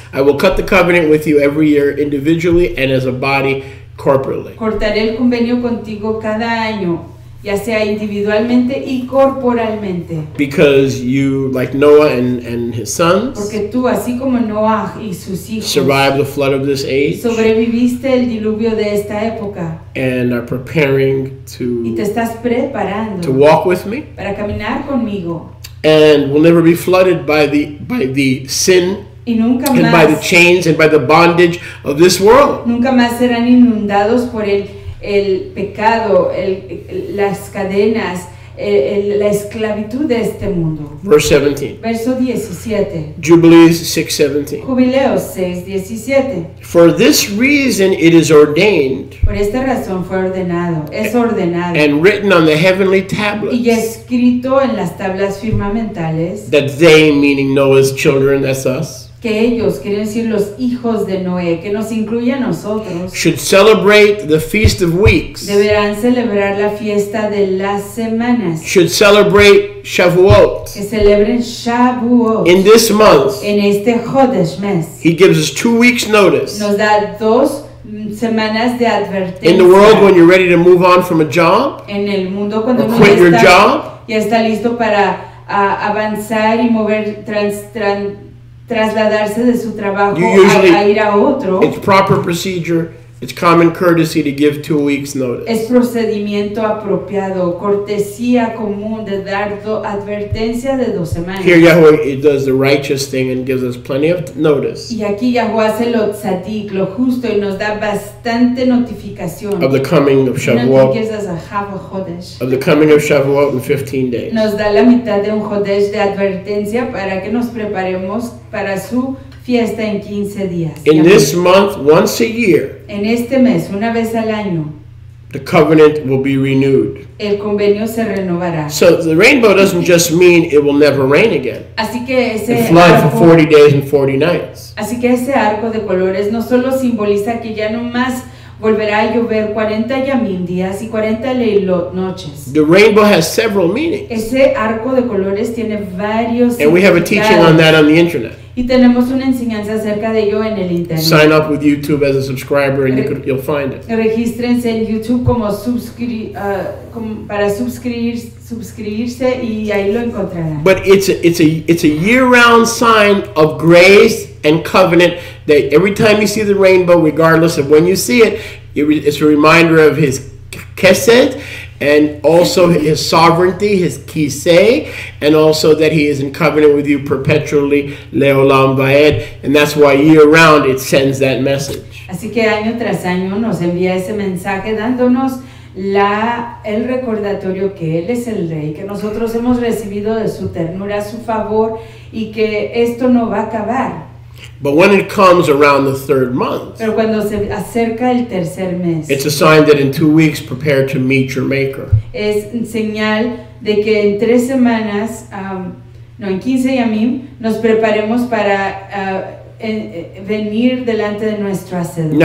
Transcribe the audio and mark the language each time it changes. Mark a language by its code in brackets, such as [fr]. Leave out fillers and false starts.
[en] I will cut the covenant with you every year individually and as a body corporately. [es] Cortaré el convenio contigo cada año, ya sea individualmente y corporalmente. [en] Because you, like Noah and his sons, [es] Porque tú, así como Noah y sus hijos, [en] survived the flood of this age [es] sobreviviste el diluvio de esta época [en] and are preparing [es] y te [en] to [es] estás preparando [en] walk with me [es] para caminar conmigo [en] and will never be flooded by the sin [es] y nunca [en] and by the [es] más, [en] chains and by the bondage of this world. [es] nunca más serán inundados por el pecado, las cadenas, la esclavitud de este mundo. [en] Verse 17. [es] Verso 17. [en] Jubilees 6:17. [es] Jubileos 6:17. [en] For this reason it is ordained [es] Por esta razón fue ordenado, es ordenado [en] and written on the heavenly [es] y [en] tablets [es] escrito en las tablas firmamentales [en] that they, meaning Noah's children, that's us, [es] que ellos, quieren decir los hijos de Noé, que nos incluye a nosotros, [en] should celebrate the Feast of Weeks, [es] deberán celebrar la fiesta de las semanas, [en] should celebrate Shavuot. [es] que celebren Shavuot. [en] In this month, [es] En este Jodesh mes [en] he gives us 2 weeks notice. [es] nos da 2 semanas de advertencia. [en] In the world, when you're ready to move on from a job, [es] En el mundo cuando [en] or [es] uno [en] quit your [es] ya [en] job, [es] está listo para avanzar y mover, trasladarse de su trabajo a ir a otro, [en] it's proper procedure, it's common courtesy to give 2 weeks notice. [es] es procedimiento apropiado, cortesía común de dar advertencia de 2 semanas. [en] Here Yahweh it does the righteous thing and gives us plenty of notice [es] Y aquí Yahuwah hace lo tzadik, lo justo, y nos da bastante notificación. [en] of the coming of He Shavuot, gives us a half a Chodesh. of the coming of Shavuot in 15 days. [es] Nos da la mitad de un Jodesh de advertencia para que nos preparemos para su fiesta en 15 días. [en] In this month, once a year, [es] En este mes, una vez al año, [en] the covenant will be renewed. [es] el convenio se renovará. [en] So the rainbow doesn't just mean it will never rain again. [es] Así que [en] It flood for 40 days and 40 nights. [es] ese arco de colores no solo simboliza que ya no más volverá a llover 40 yamim días y 40 leilot noches. [en] The rainbow has several meanings. [es] Ese arco de colores tiene varios [en] And we have a teaching on that on the internet. [es] Y tenemos una enseñanza acerca de ello en el internet. [en] Sign up with YouTube as a subscriber and you'll find it. [es] Regístrense en YouTube para suscribirse y ahí lo encontrarán. [en] But it's a year-round sign of grace and covenant that every time you see the rainbow, regardless of when you see it, it's a reminder of his kesed, and also his sovereignty, his kesay, and also that he is in covenant with you perpetually, [he] leolam vaed, [en] and that's why year-round it sends that message. [es] Así que año tras año nos envía ese mensaje dándonos el recordatorio que Él es el Rey, que nosotros hemos recibido de su ternura, su favor, y que esto no va a acabar. [en] But when it comes around the third month, [es] pero cuando se acerca el tercer mes, [en] it's a sign that in 2 weeks prepare to meet your Maker. [es] Es señal de que en 3 semanas, en 15 yamim, nos preparemos para venir delante de nuestro Hacedor.